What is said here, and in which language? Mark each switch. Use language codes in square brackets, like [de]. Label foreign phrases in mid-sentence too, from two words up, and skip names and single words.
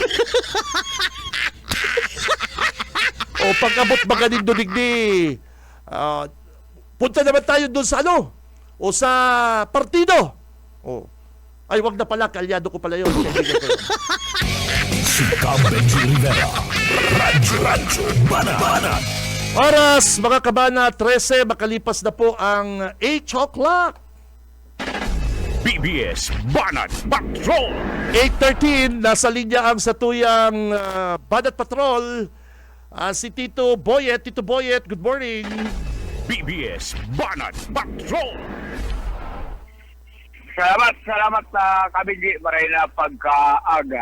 [bik] O pag-abot ba ganin doon digdi, punta naman tayo doon sa ano, o sa partido. [tl] O, ay wag na pala, kalyado ko pala yun. Kaibigan ko yun. [bik] Si Cam Benji Rivera, Radyo Banat. [tl] Oras, mga kabana, 13, makalipas na po ang 8 o'clock. BBS Banat Patrol. [bik] 8:13, nasa linya ang satuyang Banat Patrol. Si Tito Boyet. Tito Boyet, [en] good morning. [bik] BBS Banat Patrol. Salamat Kabindi maray na pagkaaga.